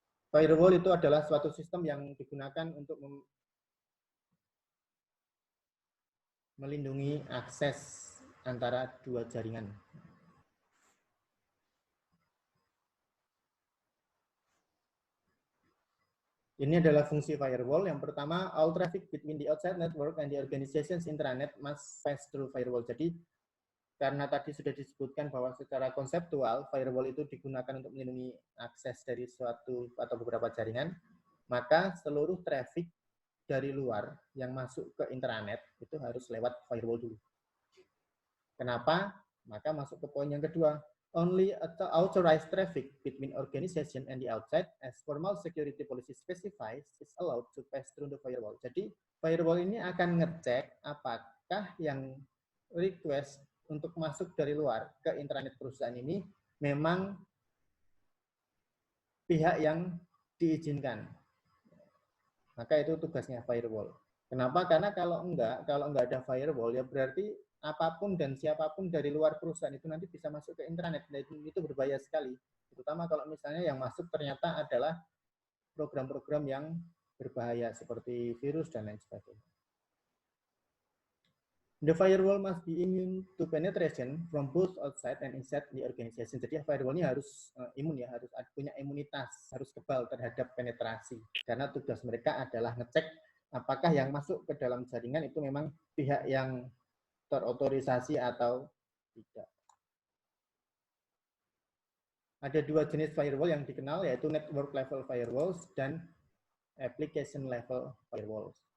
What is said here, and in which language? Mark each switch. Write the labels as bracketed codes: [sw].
[id] Firewall itu adalah suatu sistem yang digunakan untuk melindungi akses antara dua jaringan. Ini adalah fungsi firewall. Yang pertama, [en] all traffic between the outside network and the organization's intranet must pass through firewall. [id] Jadi, karena tadi sudah disebutkan bahwa secara konseptual, firewall itu digunakan untuk melindungi akses dari suatu atau beberapa jaringan, maka seluruh traffic dari luar yang masuk ke intranet itu harus lewat firewall dulu. Kenapa? Maka masuk ke poin yang kedua. [en] Only authorized traffic between organization and the outside as formal security policy specifies is allowed to pass through the firewall. [id] Jadi firewall ini akan ngecek apakah yang request untuk masuk dari luar ke intranet perusahaan ini memang pihak yang diizinkan. Maka itu tugasnya firewall. Kenapa? Karena kalau enggak ada firewall ya berarti apapun dan siapapun dari luar perusahaan itu nanti bisa masuk ke intranet. Dan itu berbahaya sekali. Terutama kalau misalnya yang masuk ternyata adalah program-program yang berbahaya seperti virus dan lain sebagainya. [en] The firewall must be immune to penetration from both outside and inside the organization. [id] Jadi firewall-nya harus imun ya, harus punya imunitas, harus kebal terhadap penetrasi. Karena tugas mereka adalah ngecek apakah yang masuk ke dalam jaringan itu memang pihak yang terotorisasi atau tidak. Ada dua jenis firewall yang dikenal, yaitu network level firewalls dan application level firewalls.